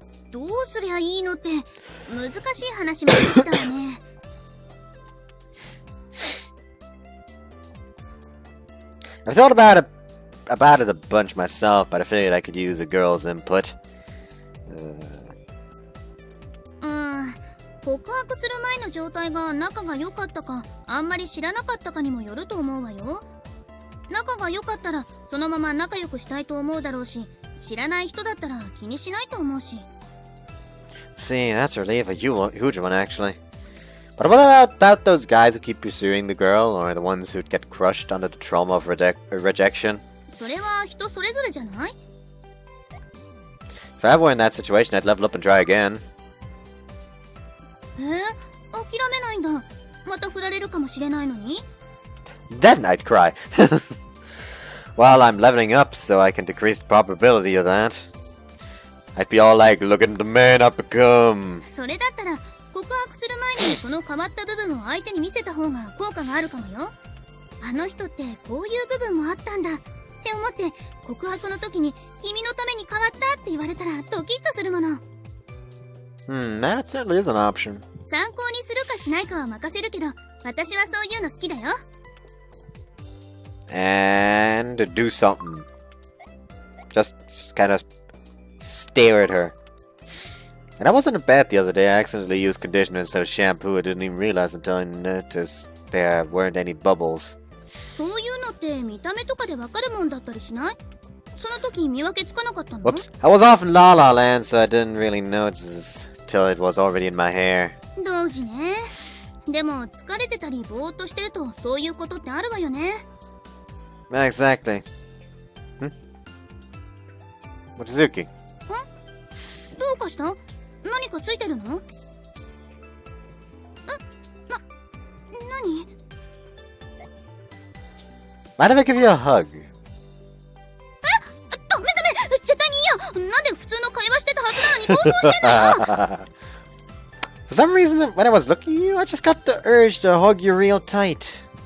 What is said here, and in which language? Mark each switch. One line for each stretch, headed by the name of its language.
Japanese: どうすりゃいいのって難しい話もできたわね。
English: I've thought about it a bunch myself, but I figured I could use a girl's input.
Japanese: 告白する前の状態が仲が良かったかあんまり知らなかったかにもよると思うわよ。仲が良かったらそのまま仲良くしたいと思うだろうし、知らない人だったら気にしないと思うし。
English: See, that's really a huge one, actually. But what about those guys who keep pursuing the girl, or the ones who'd get crushed under the trauma of rejection?
Japanese: それは人それぞれじゃない？
English: If I ever were in that situation, I'd level up and try again.
Japanese: 諦めないんだ。また振られるかもしれないのに。
English: Then I'd cry. Well, I'm leveling up, so I can decrease the probability of that. I'd be all like, look at the man I've become.
Japanese: それだったら告白する前にその変わった部分を相手に見せた方が効果があるかもよ。あの人ってこういう部分もあったんだって思って告白の時に君のために変わったって言われたらドキッとするもの。
English: That certainly is an option.
Japanese: 参考にするかしないかは任せるけど、私はそういうの好きだよ。
English: And do something. Just kind of stare at her. And I wasn't in bed the other day. I accidentally used conditioner instead of shampoo. I didn't even realize until I noticed there weren't any bubbles.
Japanese: そういうのって見た目とかでわかるもんだったりしない？その時見分けつかなかったの？
English: Whoops. I was off in La La Land, so I didn't really notice till it was already in my hair.
Japanese: 同時ね。でも疲れてたりぼーっとしてるとそういうことってあるわよね。
English: Exactly. Mochizuki.
Japanese: どうかした？何かついてるの？何？
English: Mind if I give you a hug?
Japanese: ダメ絶対にいいよ。なんで普通の会話してたはずなのに暴走してんのよ。
English: For some reason, when I was looking at you, I just got the urge to hug you real tight.